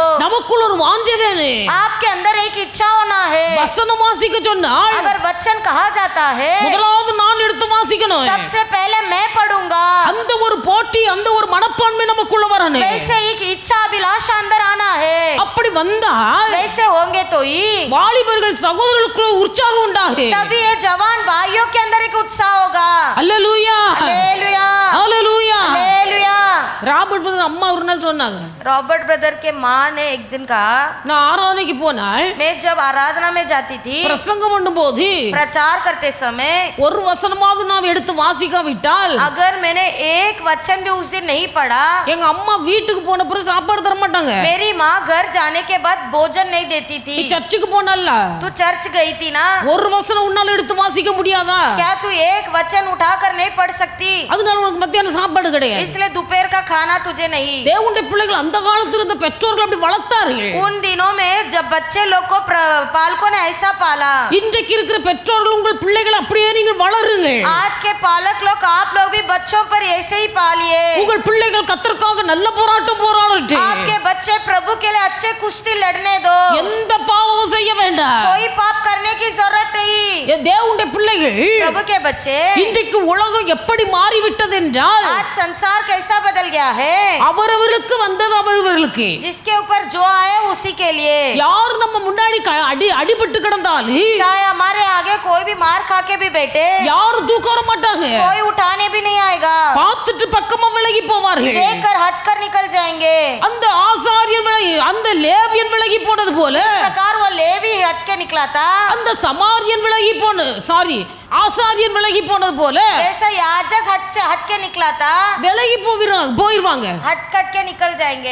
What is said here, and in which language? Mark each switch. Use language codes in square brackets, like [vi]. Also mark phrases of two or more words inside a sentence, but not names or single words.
[ta] நமக்குள்ள ஒரு வாஞ்சை வேணும். [hi] आपके अंदर एक इच्छा होना है. [ta] வசனம் வாசிக்க சொன்னால் [hi] अगर वचन कहा जाता है, [ta] முதலாவது நான் எடுத்து வாசிக்கணும். [hi] सबसे पहले मैं पढ़ूंगा. [ta] அந்த ஒரு போட்டி, அந்த ஒரு மனப்பான்மை நமக்குள்ள வரணும். [hi] वैसे एक इच्छा अभिलाषा अंदर आना है. [ta] அப்படி வந்தால் [hi] वैसे होंगे तो ही [ta] வாலிபர்கள் சகோதரர்களுக்குள்ள உற்சாகம் உண்டாகும். [hi] तभी ये जवान भाइयों के अंदर एक उत्साह होगा. [ta] அல்லேலூயா, [hi] हालेलुया, [ta] அல்லேலூயா. [hi] हालेलुया. [ta] ராபர்ட் பிரதர் அம்மா ஒரு நாள் சொன்னாங்க, [hi] रॉबर्ट ब्रदर के माँ ने एक दिन कहा, [ta] நான் ஆராதனைக்கு போனால் [hi] मैं जब आराधना में जाती थी, [ta] பிரசங்கம் பண்ணும்போது [hi] प्रचार करते समय [ta] ஒரு வசனமாவது நான் எடுத்து வாசிக்காவிட்டால் [hi] अगर मैंने एक वचन भी उस दिन नहीं पढ़ा, [ta] எங்க அம்மா வீட்டுக்கு போன பிறகு சாப்பாடு தர மாட்டாங்க. [hi] मेरी माँ घर जाने के बाद भोजन नहीं देती [ta] நீ [hi] थी. [ta] சர்ச்சுக்கு போனல்ல, [hi] तू चर्च गई थी ना, [ta] ஒரு வசனம் உன்னால எடுத்து வாசிக்க முடியாதா? [hi] क्या तू एक वचन उठाकर नहीं पढ़ सकती? [ta] அதனால உனக்கு மத்தியான சாப்பாடு கிடையாது. [hi] इसलिए दोपहर का खाना तुझे नहीं. [ta] தேவனுடைய பிள்ளைகள் அந்த காலத்தில் இருந்த பெற்றோர்கள் அப்படி வளர்த்தார்கள். [hi] उन दिनों में जब बच्चे लोग को पालकों ने ऐसा पाला, [ta] இன்றைக்கு இருக்கிற பெற்றோர்கள் உங்கள் பிள்ளைகள் அப்படியே நீங்கள் வளருங்க. [hi] आज के पालक लोग, आप लोग भी बच्चों पर ऐसे ही पालिए. [ta] உங்கள் பிள்ளைகள் கர்த்தருக்காக நல்ல போராட்டம் போராடட்டும். [hi] आपके बच्चे प्रभु के लिए अच्छे कुश्ती लड़ने दो. [ta] எந்த பாவமும் செய்ய வேண்டாம். [hi] कोई पाप करने की जरूरत नहीं. [ta] தேவனுடைய பிள்ளைகள், [hi] प्रभु के बच्चे, [ta] இன்றைக்கு உலகம் எப்படி மாறிவிட்டது என்றால், [hi] आज संसार कैसा बदल गया है. [ta] அவரவருக்கு வந்தது அவரவர்களுக்கு. [hi] जिसके ऊपर जो आए उसी के लिए. [ta] யார் நம்ம முன்னாடி அடிபட்டு கிடந்தாலும், [hi] चाहे हमारे आगे कोई भी मार खा के भी बैठे, [ta] யாரும் தூக்க வர மாட்டாங்க. [hi] कोई उठाने भी नहीं आएगा. [ta] பார்த்துட்டு பக்கமா விலகி போவார்கள். [hi] देखकर हटकर निकल जाएंगे. [ta] அந்த ஆசாரியன் விலகி, அந்த லேவியன் விலகி போனது போல, [hi] इस प्रकार वो लेवी हट के निकला था. [ta] அந்த சமாரியன் விலகி ஆசாரியன் விலகி போனது போல [hi] जैसा याजक हट से हट के निकला था, [ta] விலகி போயிருவாங்க. [hi] हट कट के निकल जाएंगे.